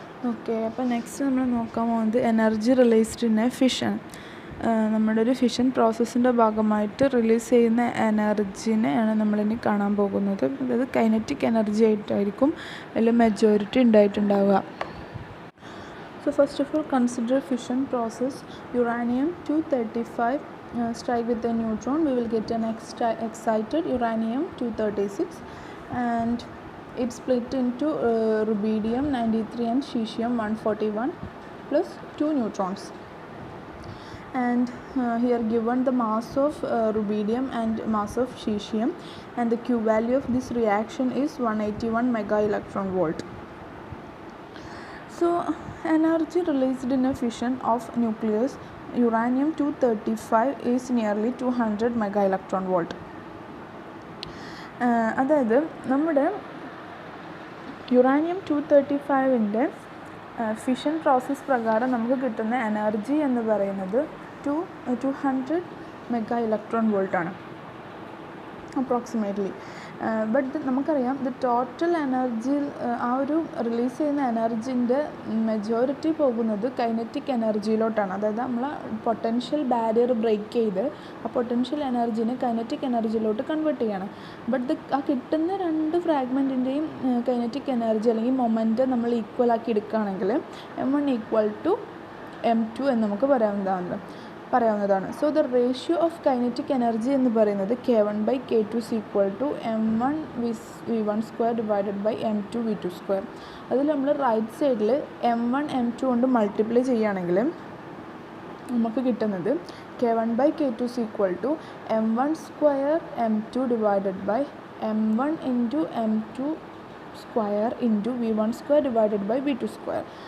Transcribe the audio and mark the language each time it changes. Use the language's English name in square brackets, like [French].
[Malayalam] Okay, അപ്പോൾ next നമ്മൾ നോക്കാൻ പോകുന്നത് [English] Energy released in a fission. [Malayalam] നമ്മുടെ ഒരു ഫിഷൻ പ്രോസസ്സിൻ്റെ ഭാഗമായിട്ട് റിലീസ് ചെയ്യുന്ന എനർജിനെയാണ് നമ്മളിനി കാണാൻ പോകുന്നത്. അതായത് കൈനറ്റിക് എനർജി ആയിട്ടായിരിക്കും അതിൽ majority ഉണ്ടായിട്ടുണ്ടാവുക. [English] So first of all, consider fission process. Uranium 235 strike with a neutron, we will get an excited uranium 236 and it's split into rubidium 93 and cesium 141 plus 2 neutrons. and here given the mass of rubidium and mass of cesium, and the Q value of this reaction is 181 mega electron volt. So energy released in a fission of nucleus uranium-235 is nearly 200 mega electron volt. [Malayalam] അതായത് നമ്മുടെ uranium-235 fission process പ്രകാരം നമുക്ക് കിട്ടുന്ന energy എന്ന് പറയുന്നത് 200 mega electron വോൾട്ടാണ് approximately. But നമുക്കറിയാം the total energy, ആ ഒരു റിലീസ് ചെയ്യുന്ന എനർജിൻ്റെ മെജോറിറ്റി പോകുന്നത് കൈനറ്റിക് എനർജിയിലോട്ടാണ്. അതായത് നമ്മൾ പൊട്ടൻഷ്യൽ ബാരിയർ ബ്രേക്ക് ചെയ്ത് ആ പൊട്ടൻഷ്യൽ എനർജിനെ കൈനറ്റിക് എനർജിയിലോട്ട് കൺവേർട്ട് ചെയ്യണം. ബട്ട് ആ കിട്ടുന്ന രണ്ട് ഫ്രാഗ്മെൻറ്റിൻ്റെയും കൈനറ്റിക് എനർജി അല്ലെങ്കിൽ മൊമെൻറ്റ് നമ്മൾ ഈക്വൽ ആക്കി എടുക്കുകയാണെങ്കിൽ M1 = M2 എന്ന് നമുക്ക് പറയാവുന്നതാണ്. [English] so the ratio of kinetic energy [Malayalam] എന്ന് പറയുന്നത് [English] K1/K2 is equal to M1V1² divided by M2V2². [Malayalam] അതിൽ നമ്മൾ റൈറ്റ് സൈഡിൽ M1 M2 കൊണ്ട് മൾട്ടിപ്ലൈ ചെയ്യുകയാണെങ്കിൽ നമുക്ക് കിട്ടുന്നത് [English] K1/K2 is equal to M1² M2 divided by M1 into M2² into V1² divided by V2².